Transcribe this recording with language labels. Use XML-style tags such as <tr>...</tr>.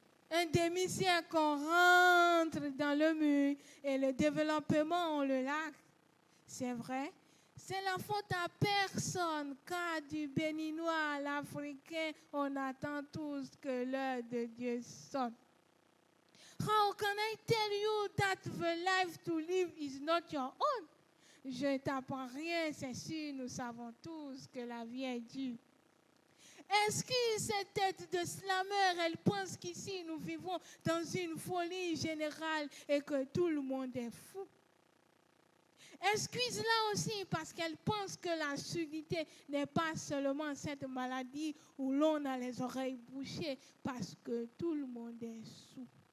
<fr>Un demi-siècle, on rentre dans le mur et le développement, on le largue. C'est vrai, c'est la faute à personne, car du béninois à l'africain, on attend tous que l'heure de Dieu sonne.</fr> <en>How can I tell you that the life to live is not your own?</en> <fr>Je ne t'apprends rien, c'est sûr, nous savons tous que la vie est dure. Est-ce que cette tête de slammer, elle pense qu'ici nous vivons dans une folie générale et que tout le monde est fou? Excuse-la aussi parce qu'elle pense que la surdité n'est pas seulement cette maladie où l'on a les oreilles bouchées parce que tout le monde est sourd.</fr>